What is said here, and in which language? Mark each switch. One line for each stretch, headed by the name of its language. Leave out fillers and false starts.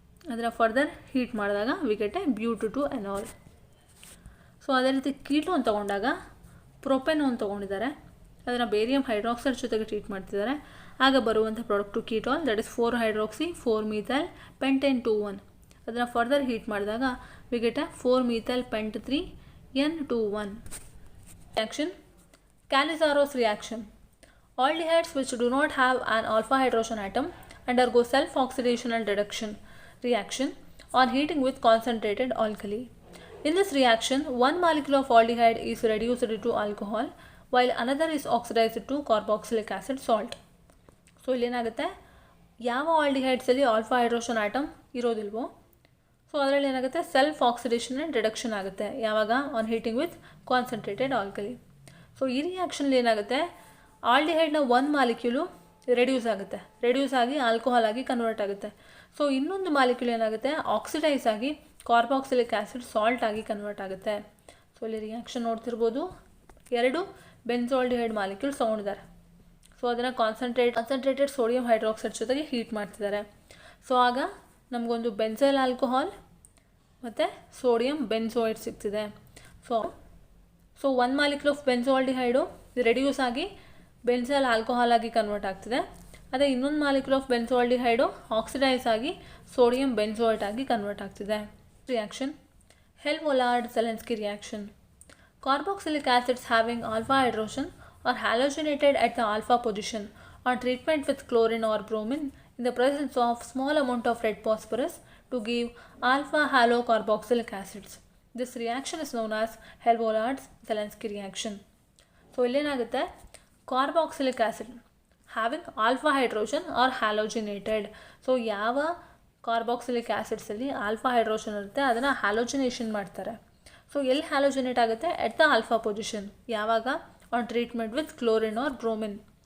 Kannada: ಅದನ್ನು further heat ಮಾಡಿದಾಗ
English: We get a but two enal.
Kannada: So ಅದೇ ರೀತಿ ಕೀಟೋನ್ ತೊಗೊಂಡಾಗ ಪ್ರೊಪೆನೋನ್ ತೊಗೊಂಡಿದ್ದಾರೆ. ಅದನ್ನು ಬೇರಿಯಂ ಹೈಡ್ರಾಕ್ಸೈಡ್ ಜೊತೆಗೆ ಟ್ರೀಟ್ ಮಾಡ್ತಿದ್ದಾರೆ. ಆಗ ಬರುವಂಥ ಪ್ರಾಡಕ್ಟು ಕೀಟೋನ್,
English: That is 4-ಹೈಡ್ರಾಕ್ಸಿ-4-ಮಿಥೈಲ್-ಪೆಂಟೇನ್-2-1.
Kannada: ಅದನ್ನು ಫರ್ದರ್ ಹೀಟ್ ಮಾಡಿದಾಗ
English: We get A 4-ಮಿಥೈಲ್-ಪೆಂಟ್-3-N-2-1. Reaction Cannizzaro reaction. Aldehydes which do not have an alpha hydrogen atom undergo self-oxidational reduction reaction on heating with concentrated alkali. In this reaction, one molecule of aldehyde is reduced to alcohol while another is oxidized to carboxylic acid salt.
Kannada: So ಇಲ್ಲೇನಾಗುತ್ತೆ, ಯಾವ ಆಲ್ಡಿಹೈಡ್ಸಲ್ಲಿ alpha hydrogen atom ಇರೋದಿಲ್ವೋ so ಅದರಲ್ಲಿ ಏನಾಗುತ್ತೆ, self oxidation and reduction ಆಗುತ್ತೆ. ಯಾವಾಗ?
English: On heating with concentrated alkali.
Kannada: So ಈ ರಿಯಾಕ್ಷನ್ಲಿ ಏನಾಗುತ್ತೆ, ಆಲ್ಡಿಹೈಡ್ನ ಒಂದು molecule reduce ಆಗುತ್ತೆ, reduce ಆಗಿ ಆಲ್ಕೋಹಾಲ್ ಆಗಿ ಕನ್ವರ್ಟ್ ಆಗುತ್ತೆ. ಸೊ ಇನ್ನೊಂದು ಮಾಲಿಕ್ಯೂಲ್ ಏನಾಗುತ್ತೆ, ಆಕ್ಸಿಡೈಸ್ ಆಗಿ ಕಾರ್ಬಾಕ್ಸಿಲಿಕ್ ಆ್ಯಸಿಡ್ ಸಾಲ್ಟ್ ಆಗಿ ಕನ್ವರ್ಟ್ ಆಗುತ್ತೆ. ಸೊ ಇಲ್ಲಿ ರಿಯಾಕ್ಷನ್ ನೋಡ್ತಿರ್ಬೋದು, 2 ಬೆನ್ಜಾಲ್ಡಿಹೈಡ್ ಮಾಲಿಕ್ಯೂಲ್ಸ್ ತೊಗೊಂಡಿದ್ದಾರೆ. ಸೊ ಅದನ್ನು ಕಾನ್ಸಂಟ್ರೇಟೆಡ್ ಸೋಡಿಯಂ ಹೈಡ್ರಾಕ್ಸೈಡ್ ಜೊತೆಗೆ ಹೀಟ್ ಮಾಡ್ತಿದ್ದಾರೆ. ಸೊ ಆಗ ನಮಗೊಂದು ಬೆನ್ಸೈಲ್ ಆಲ್ಕೋಹಾಲ್ ಮತ್ತು sodium ಬೆನ್ಸೋಯಿಡ್ ಸಿಗ್ತಿದೆ. So 1 molecule of ಬೆನ್ಜಾಲ್ಡಿಹೈಡು reduce ಆಗಿ ಬೆನ್ಸೈಲ್ ಆಲ್ಕೋಹಾಲ್ ಆಗಿ ಕನ್ವರ್ಟ್ ಆಗ್ತಿದೆ. ಅದೇ ಇನ್ನೊಂದು ಮಾಲಿಕ್ಯೂಲ್ ಆಫ್ ಬೆನ್ಜಾಲ್ಡಿಹೈಡು ಆಕ್ಸಿಡೈಸ್ ಆಗಿ ಸೋಡಿಯಂ ಬೆನ್ಸೋಯಿಡ್ ಆಗಿ ಕನ್ವರ್ಟ್ ಆಗ್ತಿದೆ.
English: Reaction Hell Volhard Zelinsky reaction. Carboxylic acids having alpha hydrogen are halogenated at the alpha position on treatment with chlorine or bromine in the presence of small amount of red phosphorus to give alpha halocarboxylic acids. This reaction is known as Hell Volhard Zelinsky reaction.
Kannada: So ಇಲ್ಲೇನಾಗುತ್ತೆ,
English: Carboxylic acid having alpha hydrogen are halogenated.
Kannada: So ಯಾವ carboxylic ಆ್ಯಸಿಡ್ಸಲ್ಲಿ alpha hydrogen ಇರುತ್ತೆ ಅದನ್ನು ಹ್ಯಾಲೋಜಿನೇಷನ್ ಮಾಡ್ತಾರೆ. So ಎಲ್ಲಿ ಹ್ಯಾಲೋಜಿನೇಟ್ ಆಗುತ್ತೆ,
English: At the alpha position.
Kannada: ಯಾವಾಗ?
English: On treatment with chlorine or bromine.